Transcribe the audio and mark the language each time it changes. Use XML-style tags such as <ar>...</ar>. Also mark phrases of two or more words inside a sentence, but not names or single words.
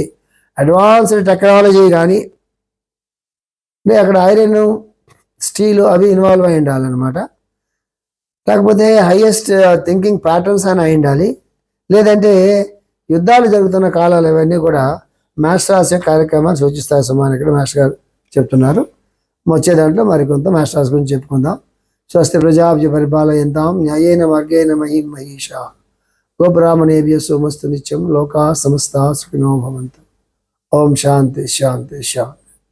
<en>advanced technology</en> <te>కానీ అక్కడ</te> <en>iron, steel</en> <te>అవి ఇన్వాల్వ్ అయి ఉండాలన్నమాట. లేకపోతే</te> <en>highest thinking patterns</en> <te>అని అయి ఉండాలి. లేదంటే యుద్ధాలు జరుగుతున్న కాలాలు ఇవన్నీ కూడా మేషరాశి యొక్క కార్యక్రమాన్ని సూచిస్తాయి సుమారు ఇక్కడ మాస్టర్ గారు చెప్తున్నారు. వచ్చే దాంట్లో మరికొంత మేషరాశి గురించి చెప్పుకుందాం.</te> <sa>स्वस्ति प्रजाभ्य परिपालयन्तां न्यायेन मार्गेण महीशा गोब्राह्मणेभ्यो सोमस्तु नित्यं लोका समस्ता सुखिनो भवन्तु. ॐ शान्ति शान्ति शान्ति.</sa>